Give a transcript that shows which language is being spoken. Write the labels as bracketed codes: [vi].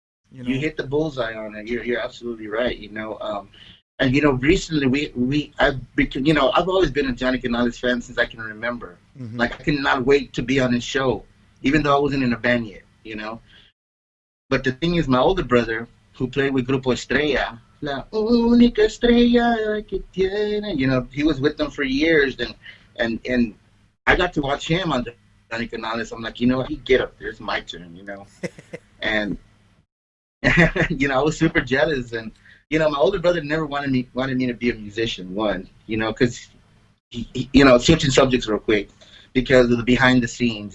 [en] You hit the bullseye on it. You're absolutely right. And recently I've always been a Johnny Canales fan since I can remember. Mm-hmm. I cannot wait to be on his show, even though I wasn't in a band yet. But the thing is, my older brother, who played with Grupo Estrella, [es] La única estrella que tiene. [en] You know, he was with them for years, and I got to watch him on Johnny Canales. I'm like, you know what? He get up there. It's my turn. You know, and you know, I was super jealous, and you know, my older brother never wanted me to be a musician. One, you know, because you know, switching subjects real quick because of the behind the scenes.